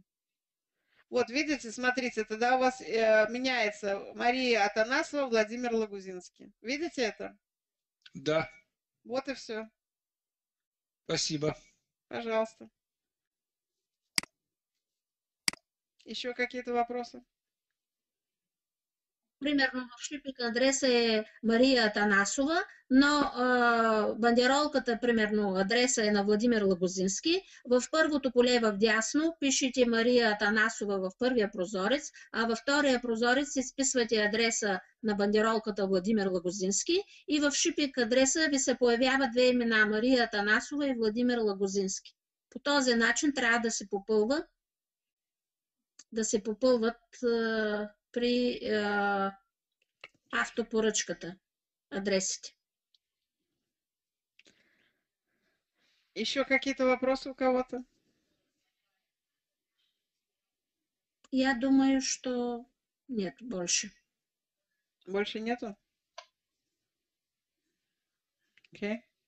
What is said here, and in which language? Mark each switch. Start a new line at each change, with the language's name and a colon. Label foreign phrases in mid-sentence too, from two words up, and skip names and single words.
Russian: Вот, видите, смотрите, тогда у вас меняется Мария Атанасова, Владимир Лагузинский. Видите это? Да. Вот и все. Спасибо. Пожалуйста. Еще какие-то вопросы?
Bulgarian: Примерно в шипинг адреса е Мария Атанасова, но бандеролката, примерно адреса е на Владимир Лагузински. В първото поле в дясно пишете Мария Атанасова в първия прозорец, а във втория прозорец изписвате адреса на бандеролката Владимир Лагузински и в шипинг адреса ви се появява 2 имена Мария Атанасова и Владимир Лагузински. По този начин трябва да се попълват при автопоръчката адресите.
Russian: Еще какие-то вопросы у кого-то? Я думаю, что нет больше. Больше нету? Окей.